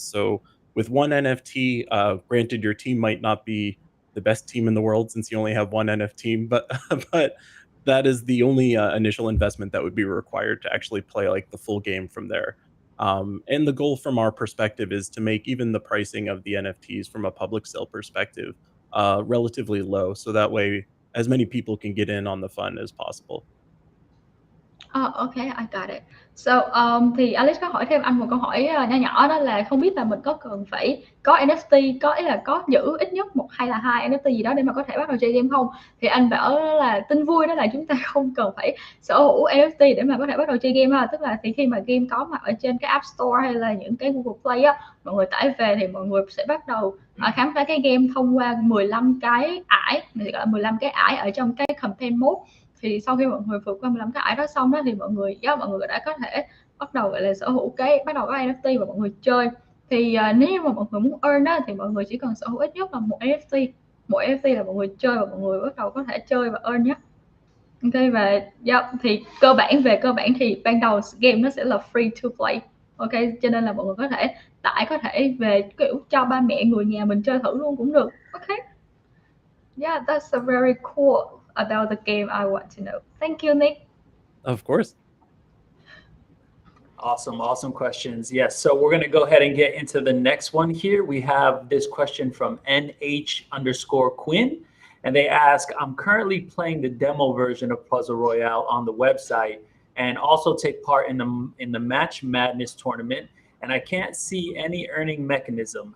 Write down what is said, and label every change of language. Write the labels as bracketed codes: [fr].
[en] So with one NFT, granted, your team might not be the best team in the world since you only have one NFT, but but that is the only initial investment that would be required to actually play like the full game from there. And the goal from our perspective is to make even the pricing of the NFTs from a public sale perspective relatively low, so that way as many people can get in on the fun as possible. Okay, I got it. [vi] So, thì Alex có hỏi thêm anh một câu hỏi nho nhỏ, đó là không biết là mình có cần phải có NFT, ý là có giữ ít nhất 1 hay là 2 NFT gì đó để mà có thể bắt đầu chơi game không? Thì anh bảo là tin vui đó là chúng ta không cần phải sở hữu NFT để mà có thể bắt đầu chơi game ha. Tức là thì khi mà game có mặt ở trên cái App Store hay là những cái Google Play á, mọi người tải về thì mọi người sẽ bắt đầu khám phá cái game thông qua 15 cái ải, mình gọi là 15 cái ải ở trong cái campaign mode. Thì sau khi mọi người vượt qua 15 cái ải đó xong đó thì mọi người đã có thể bắt đầu gọi là sở hữu bắt đầu có NFT và mọi người chơi. Thì nếu như mà mọi người muốn earn đó thì mọi người chỉ cần sở hữu ít nhất là một NFT là mọi người chơi và mọi người bắt đầu có thể chơi và earn nhé. Ok, và thì cơ bản thì ban đầu game nó sẽ là free to play. Ok, cho nên là mọi người có thể về kiểu cho ba mẹ người nhà mình chơi thử luôn cũng được. Ok. [en] Yeah, that's a very cool about the game I want to know. Thank you, Nick. Of course. Awesome questions. Yes, so we're going to go ahead and get into the next one here. We have this question from NH_Quinn, and they ask, I'm currently playing the demo version of Puzzle Royale on the website and also take part in the Match Madness tournament, and I can't see any earning mechanism.